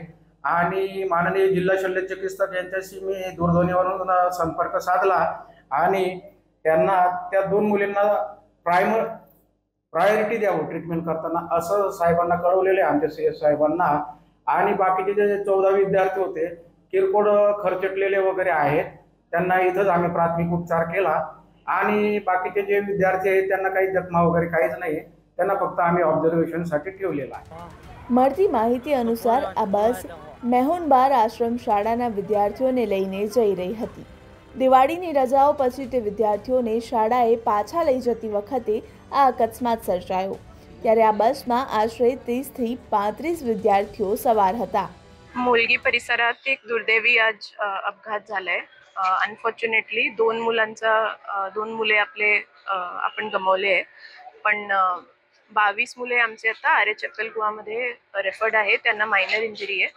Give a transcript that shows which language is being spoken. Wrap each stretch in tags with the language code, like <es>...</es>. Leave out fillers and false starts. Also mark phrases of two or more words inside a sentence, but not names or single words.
<mr>आणि माननीय जिल्हा शल्य चिकित्सक यांच्याशी मी दूरध्वनीवरून संपर्क साधला आणि त्यांना त्या 2 मुलींना प्रायोरिटी द्यावं ट्रीटमेंट करताना असं साहेबांना कळवलेले आहे आमच्या CS साहेबांना। आणि बाकीचे जे 14 विद्यार्थी होते किरकोळ खरचटलेले वगैरे आहेत, त्यांना इथंच आम्ही प्राथमिक उपचार केला आणि बाकीचे जे विद्यार्थी आहेत त्यांना काही जखमा वगैरे काहीच नाही, त्यांना फक्त आम्ही ऑब्झर्वेशनसाठी ठेवलेला आहे।</mr> <gu>મળતી માહિતી અનુસાર આ બસ મેહુણબાર આશ્રમ શાળાના વિદ્યાર્થીઓને લઈને જઈ રહી હતી। દિવાળીની રજાઓ પછી તે વિદ્યાર્થીઓને શાળાએ પાછા લઈ જતી વખતે આ અકસ્માત સર્જાયો, ત્યારે આ બસમાં આશરે 30 થી 35 વિદ્યાર્થીઓ સવાર હતા।</gu> <mr>मोलगी परिसरात एक दुर्दैवी आज अपघात झालाय। अनफॉर्च्युनेटली 2 मुले आपले आपण गमावले आहे, पण 22 मुले आमचे आता आर्य चक्कलकुवामध्ये रेफर्ड आहे, त्यांना</mr> <en>minor injury</en> <mr>आहे।</mr>